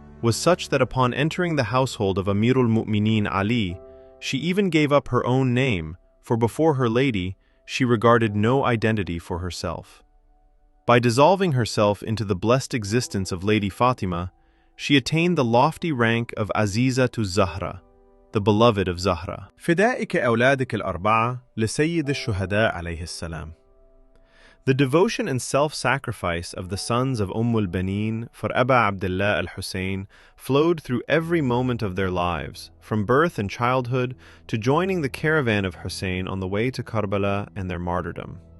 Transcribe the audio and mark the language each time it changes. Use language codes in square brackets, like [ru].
[en] was such that upon entering the household of Amir al-Mu'mineen Ali, she even gave up her own name, for before her lady, she regarded no identity for herself. By dissolving herself into the blessed existence of Lady Fatima, she attained the lofty rank of Azizatu Zahra, the beloved of Zahra. [ar] فدائك أولادك الأربعة لسيد الشهداء عليه السلام. [en] The devotion and self-sacrifice of the sons of al-Banin for Aba Abdullah al-Hussein flowed through every moment of their lives, from birth and childhood to joining the caravan of Hussein on the way to Karbala and their martyrdom.